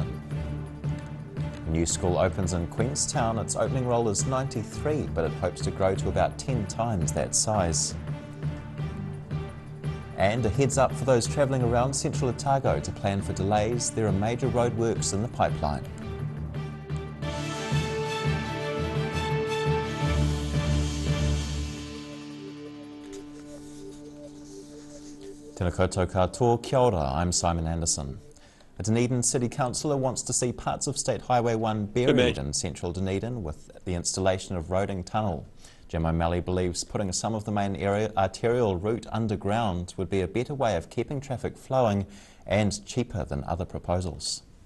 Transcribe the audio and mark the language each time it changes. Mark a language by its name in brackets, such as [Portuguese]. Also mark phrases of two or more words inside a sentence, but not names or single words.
[English] A new school opens in Queenstown. Its opening roll is 93, but it hopes to grow to about 10 times that size. And a heads up for those travelling around central Otago to plan for delays. There are major roadworks in the pipeline. [Māori] Tēnā koutou katoa, kia ora, [English] I'm Simon Anderson. A Dunedin City Councillor wants to see parts of State Highway 1 buried in central Dunedin with the installation of roading tunnel. Jim O'Malley believes putting some of the main arterial route underground would be a better way of keeping traffic flowing and cheaper than other proposals.